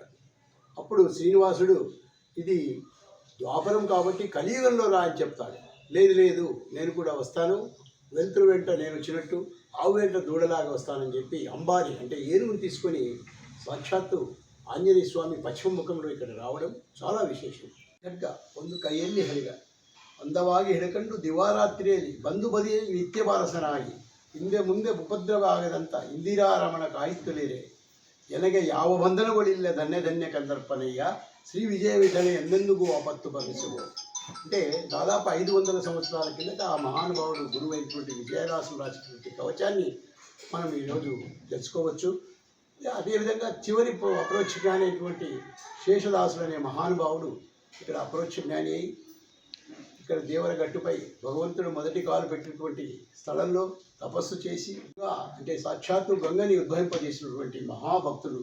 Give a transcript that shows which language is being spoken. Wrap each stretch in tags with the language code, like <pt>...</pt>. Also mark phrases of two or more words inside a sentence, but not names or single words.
<te>అప్పుడు శ్రీనివాసుడు ఇది ద్వాపరం కాబట్టి కలియుగంలో రా అని చెప్తాడు. లేదు నేను కూడా వస్తాను, వెలుతురు వెంట నేను వచ్చినట్టు ఆవు వెంట దూడలాగా వస్తానని చెప్పి అంబారి అంటే ఏనుగుని తీసుకొని సాక్షాత్తు ఆంజనేయ స్వామి పశ్చిమ ముఖంలో ఇక్కడ రావడం చాలా విశేషం.</te> <kn>కనుక ಒಂದು ಕೈಯಲ್ಲಿ ಹರಿಗ ಅಂದವಾಗಿ ಹಿಡಕಂಡು ದಿವಾರಾತ್ರಿಯಲ್ಲಿ ಬಂದು ಬದಿಯಲ್ಲಿ ನಿತ್ಯ ಬಾರಸನಾಗಿ ಹಿಂದೆ ಮುಂದೆ ಉಪದ್ರವ ಆಗದಂತ ಇಂದಿರಾರಮಣ ಕಾಯುತ್ತಲಿರೆ ಎನಗೆ ಯಾವ ಬಂಧನಗಳಿಲ್ಲ ಧನ್ಯ ಧನ್ಯ ಕಂದರ್ಪನಯ್ಯ ಶ್ರೀ ವಿಜಯ ವಿಠಲೆ ಎಂದೆಂದಿಗೂ ಆಪತ್ತು ಭವಿಸುವ.</kn> <te>అంటే దాదాపు 500 సంవత్సరాల కిందట ఆ మహానుభావుడు గురువైనటువంటి విజయదాసులు రాసినటువంటి కవచాన్ని మనం ఈరోజు తెలుసుకోవచ్చు. అదేవిధంగా చివరి అప్రోచ్ జ్ఞాని అయినటువంటి శేషదాసులు అనే మహానుభావుడు ఇక్కడ అప్రోచ్ జ్ఞాని అయి ఇక్కడ దేవరగట్టుపై భగవంతుడు మొదటి కాలు పెట్టినటువంటి స్థలంలో తపస్సు చేసి అంటే సాక్షాత్తు గంగని ఉద్భవింపజేసినటువంటి మహాభక్తుడు.</te>